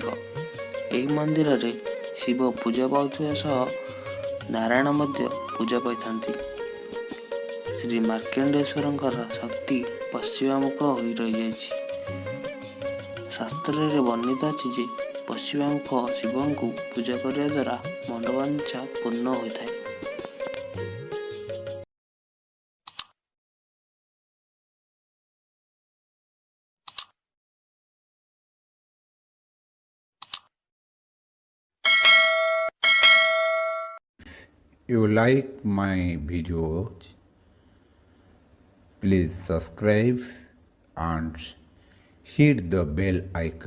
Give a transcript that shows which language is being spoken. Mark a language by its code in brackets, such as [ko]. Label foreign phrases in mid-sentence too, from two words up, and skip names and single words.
[or] ଏହି ମନ୍ଦିରରେ ଶିବ ପୂଜା ପାଉଥିବା ସହ ନାରାୟଣ ମଧ୍ୟ ପୂଜା ପାଇଥାନ୍ତି। ଶ୍ରୀ ମାର୍କଣ୍ଡେଶ୍ୱରଙ୍କର ଶକ୍ତି ପଶ୍ଚିମାମୁଖ ହୋଇ ରହିଯାଇଛି। ଶାସ୍ତ୍ରରେ ବର୍ଣ୍ଣିତ ଅଛି ଯେ ପଶ୍ଚିମାମୁଖ ଶିବଙ୍କୁ ପୂଜା କରିବା ଦ୍ୱାରା ମନୋବାଞ୍ଛା ପୂର୍ଣ୍ଣ ହୋଇଥାଏ। [en] You like my videos, please subscribe and hit the bell icon.